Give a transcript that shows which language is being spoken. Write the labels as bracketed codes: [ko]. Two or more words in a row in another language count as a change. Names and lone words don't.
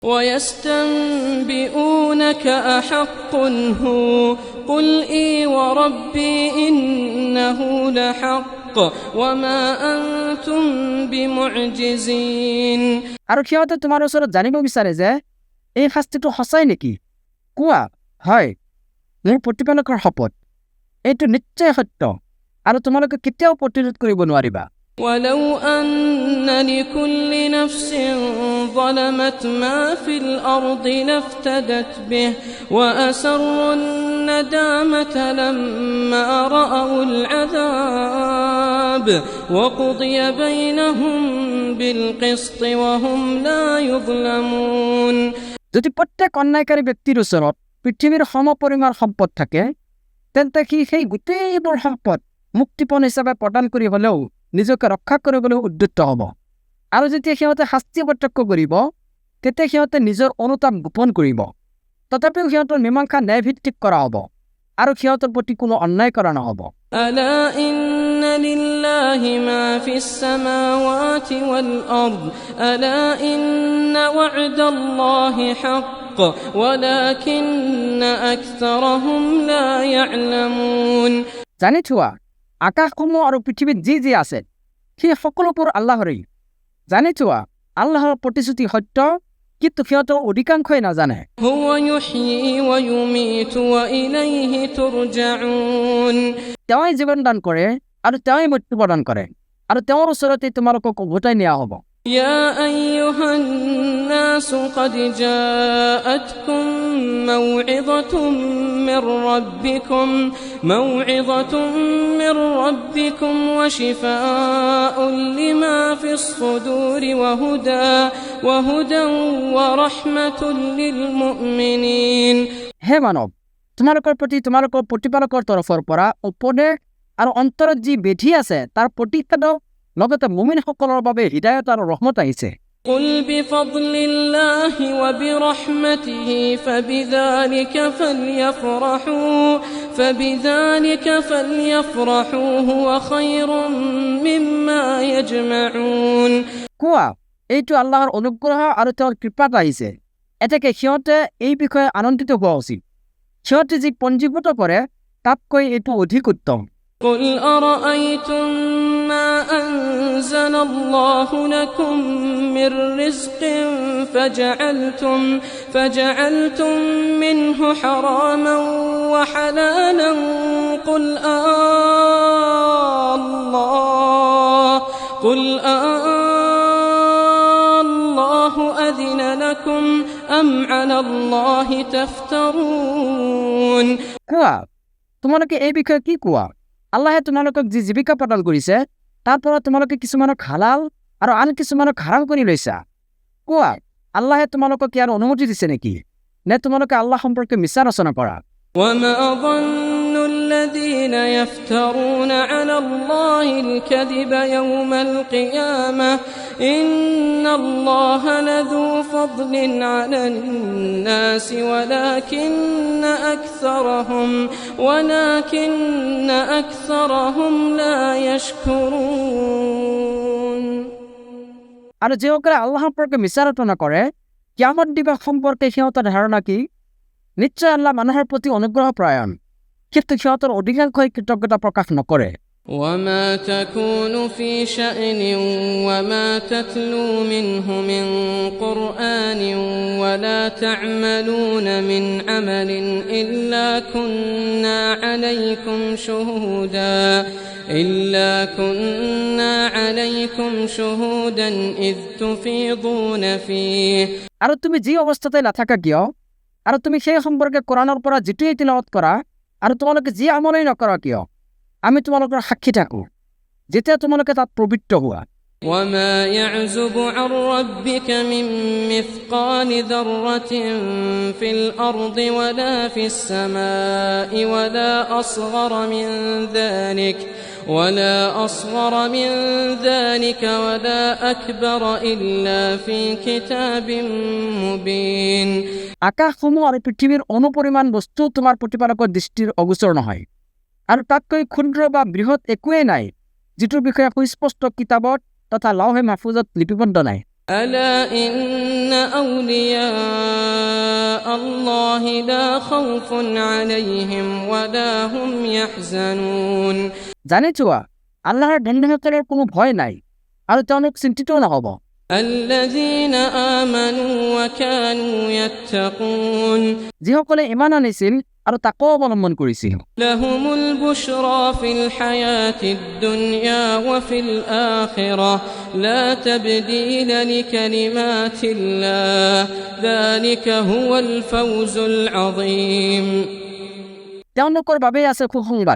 [ar] ويستنبئونك أحق هو قل إي وربي إنه لحق وما أنتم بمعجزين [as] আৰু সিহঁতে তোমাৰ ওচৰত জানিব বিচাৰে যে এই শাস্তিটো সঁচাই নেকি? কোৱা, হয়, মোৰ প্ৰতিপালকৰ শপত, এইটো নিশ্চয় সত্য আৰু তোমালোকে কেতিয়াও প্ৰতিৰোধ কৰিব নোৱাৰিবা। [ar] ولو أن لكل نفس ظلمت ما في الأرض لافتدت به وأسروا الندامة لما رأوا العذاب وقضي بينهم بالقسط وهم لا يظلمون [as] যদি প্ৰত্যেক অন্যায়কাৰী ব্যক্তিৰ ওচৰত পৃথিৱীৰ সমপৰিমাণ সম্পদ থাকে, তেন্তে সি সেই গোটেইবোৰ সম্পদ মুক্তিপণ হিচাপে প্ৰদান কৰি হ'লেও নিজকে ৰক্ষা কৰিবলৈ উদ্যত হ'ব। আৰু যেতিয়া সিহঁতে শাস্তি প্ৰত্যক্ষ কৰিব, তেতিয়া সিহঁতে নিজৰ অনুতাপ গোপন কৰিব। তথাপিও সিহঁতৰ মীমাংসা ন্যায়ভিত্তিক কৰা হ'ব আৰু সিহঁতৰ প্ৰতি কোনো অন্যায় কৰা নহ'ব। [ar] ألا إن لله ما في السماوات والأرض ألا إن وعد الله حق ولكن أكثرهم لا يعلمون [as] জানি থোৱা, আকাশসমূহ আৰু পৃথিৱীত যি যি আছে সেই সকলোবোৰ আল্লাহৰেই। জানি থোৱা, আল্লাহৰ প্ৰতিশ্ৰুতি সত্য, কিন্তু সিহঁতৰ অধিকাংশই নাজানে। [ar] هو يحيي ويميت وإليه ترجعون [as] তেওঁই জীৱন দান কৰে আৰু তেওঁই মৃত্যু প্ৰদান কৰে আৰু তেওঁৰ ওচৰতে তোমালোকক উভতাই নিয়া হ'ব। [ar] يا أيها الناس قد جاءتكم موعظة من ربكم وشفاء لما في الصدور وهدى ورحمة للمؤمنين [as] হে মানৱ, তোমালোকৰ প্ৰতি তোমালোকৰ প্ৰতিপালকৰ তৰফৰ পৰা উপদেশ আৰু অন্তৰত যি বেধি আছে তাৰ প্ৰতিষেধক, লগতে মুমিনসকলৰ বাবে হিদায়ত আৰু ৰহমত আহিছে। [ar] قل بفضل الله وبرحمته فبذلك فليفرحوا هو خير مما يجمعون [as] কোৱা, এইটো আল্লাহৰ অনুগ্ৰহ আৰু তেওঁৰ কৃপাত আহিছে, এতেকে সিহঁতে এই বিষয়ে আনন্দিত হোৱা উচিত। সিহঁতে যি পঞ্জীভূত কৰে তাতকৈ এইটো অধিক উত্তম। [ar] قل أرأيتم ما أنزل الله لكم من رزق فجعلتم منه حراما وحلالا قل الله أذن لكم أم على الله تفترون [as] কোৱা, তোমালোকে এই বিষয়ে কি কোৱা? আল্লাহে তোমালোকক যি জীৱিকা প্ৰদান কৰিছে তাৰ পৰা তোমালোকে কিছুমানক হালাল আৰু আন কিছুমানক হাৰাম কৰি লৈছা। কোৱা, আল্লাহে তোমালোকক ইয়াৰ অনুমতি দিছে নেকি, নে তোমালোকে আল্লাহ সম্পৰ্কে মিছা ৰচনা কৰা? [ar] وما ظن الذين يفترون على الله الكذب يوم القيامة إن الله لذو فضل على الناس ولكن أكثرهم لا يشكرون [as] আৰু যিসকলে আল্লাহ সম্পৰ্কে মিছা ৰচনা কৰে, কিয়ামত দিৱস সম্পৰ্কে সিহঁতৰ ধাৰণা কি? নিশ্চয় আল্লাহ মানুহৰ প্ৰতি অনুগ্ৰহ প্ৰায়ণ, কিন্তু সিহঁতৰ অধিকাংশই কৃতজ্ঞতা প্ৰকাশ নকৰে। [ar] وما تكون في شأن وما تتلو منه من قرآن ولا تعملون من عمل إلا كنا عليكم شهودا إذ تفيضون فيه [as] আৰু তুমি যি অৱস্থাতে নাথাকা কিয়, আৰু তুমি সেই সম্পৰ্কে কোৰাণৰ পৰা যিটোৱেই তিলাৱত কৰা আৰু তোমালোকে যি আমলেই নকৰা কিয়, আমি তোমালোকৰ সাক্ষী থাকোঁ যেতিয়া তোমালোকে তাত পবিত্ৰ হোৱা। [ar] وما يعزب عن ربك من مثقال ذرة في الأرض ولا في السماء ولا أصغر من ذلك ولا أكبر إلا في كتاب مبين [as] আকাশসমূহ আৰু পৃথিৱীৰ অনুপৰিমাণ বস্তু তোমাৰ প্ৰতিপালকৰ দৃষ্টিৰ অগোচৰ নহয়, আৰু তাতকৈ ক্ষুদ্ৰ বা বৃহৎ একোৱেই নাই যিটোৰ বিষয়ে সুস্পষ্ট কিতাপত তথা লাউহে মাহফুজত লিপিবদ্ধ নাই। [ar] ألا إن أولياء الله لا خوف عليهم ولا هم يحزنون [as] জানিছো আল্লাহর দণ্ডনীয়তার কোনো ভয় নাই আর তেওঁলোক চিন্তিতও নহব। [ar] الذين آمنوا وكانوا يتقون [as] যিসকলে ইমান আনিছিল আৰু তাকো অৱলম্বন কৰিছিল। [ar] لهم البشرى في الحياة الدنيا وفي الآخرة لا تبديل لكلمات الله ذلك هو الفوز العظيم [as] তেওঁলোকৰ বাবে আছে সুসংবাদ।